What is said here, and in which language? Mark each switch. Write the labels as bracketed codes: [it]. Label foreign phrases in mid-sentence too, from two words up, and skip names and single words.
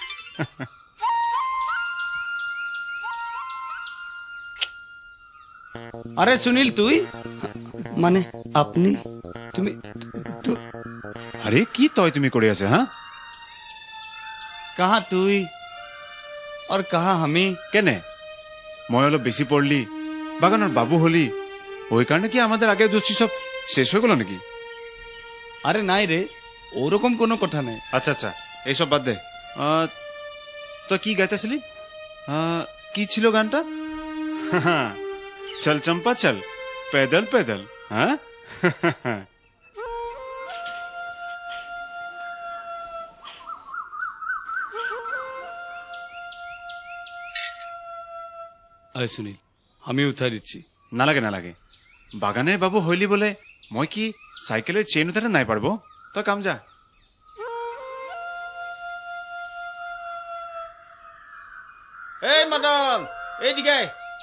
[bn] আরে সুনীল তুই মানে আপনি তুমি [as] আরে কি তয় তুমি কৰি আছে হা [bn] কাহা তুই আর কাহা আমি [as] কেনে মই অলপ বেছি পড়লি বাগানৰ বাবু হলি [bn] ওই কাৰণে কি আমাদের আগে দোস্তি সব শেষ হয়ে গেল নাকি আরে নাই রে ওরকম কোনো কথা নাই আচ্ছা আচ্ছা এইসব বাদ দে তো কি গাইতেছিলি কি ছিল গানটা [hi] चल चंपा चल पैदल पैदल [bn] হ্যাঁ আয় সুনীল আমি উঠাই দিচ্ছি নালাগে নালাগে বাগানের বাবু হইলি বলে মই কি সাইকেলের চেন উঠাতে নাই পারবো তই কাম যা এই মাদাম এইদিকে